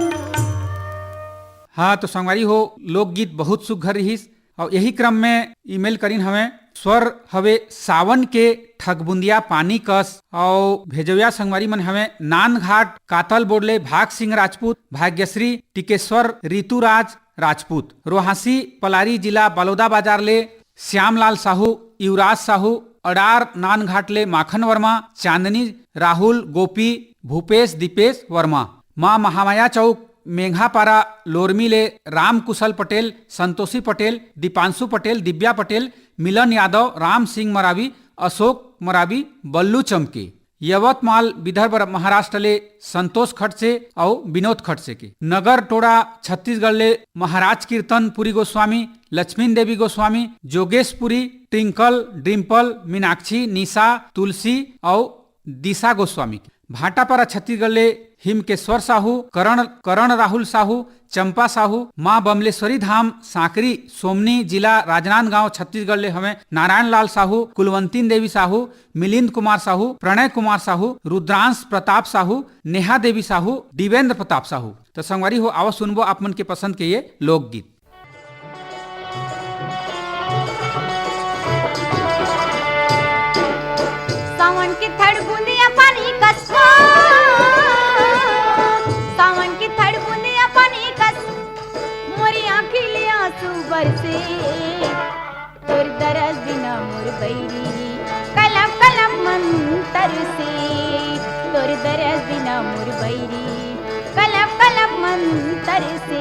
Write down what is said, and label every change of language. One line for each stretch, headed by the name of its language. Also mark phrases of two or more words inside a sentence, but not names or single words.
Chhattisgarhi: हाँ तो संगवारी हो लोकगीत बहुत सुघर रहीस और यही क्रम में ईमेल करीन हमें स्वर हवे सावन के ठगबुंदिया पानी कस और भेजविया संगवारी मन हमें नानघाट कातल बोडले भाग सिंह राजपूत, भाग्यश्री टिकेश्वर ऋतुराज राजपूत, रोहासी पलारी जिला बलौदा बाजार ले श्यामलाल साहू, युवराज साहू, अडार नानघाट ले माखन वर्मा, चांदनी राहुल, गोपी, भूपेश दीपेश वर्मा, माँ महामाया चौक मेघापारा लोरमी ले राम कुशल पटेल, संतोषी पटेल, दीपांशु पटेल, दिव्या पटेल, मिलन यादव, राम सिंह मरावी, अशोक मरावी, बल्लू चमके, यवतमाल विदर्भ महाराष्ट्र ले संतोष खड़से और विनोद खड़से के, नगर टोड़ा छत्तीसगढ़ ले महाराज कीर्तन पुरी गोस्वामी, लक्ष्मी देवी गोस्वामी, जोगेश पुरी, ट्विंकल, डिम्पल, मीनाक्षी, निशा, तुलसी और दिशा गोस्वामी, भाटापारा छत्तीसगढ़ ले हिमकेश्वर साहू, करण राहुल साहू, चंपा साहू, माँ बमलेश्वरी धाम सांकरी सोमनी जिला राजनांदगांव छत्तीसगढ़ ले हमें नारायण लाल साहू, कुलवंती देवी साहू, मिलिंद कुमार साहू, प्रणय कुमार साहू, रुद्रांश प्रताप साहू, नेहा देवी साहू, दिवेंद्र प्रताप साहू। तो संगवारी हो आओ सुनबो आप मन के पसंद के ये लोकगीत। सावन की थड़ बूंदिया पानी कस, सावन की थड़ बूंदिया पानी कस, मोरी आँखी ले आंसू बरसे, तोर दरस बिना मोर बैरी कलम कलम मंतर से, तोर दरस बिना मोर बैरी कलम कलम मंतर से।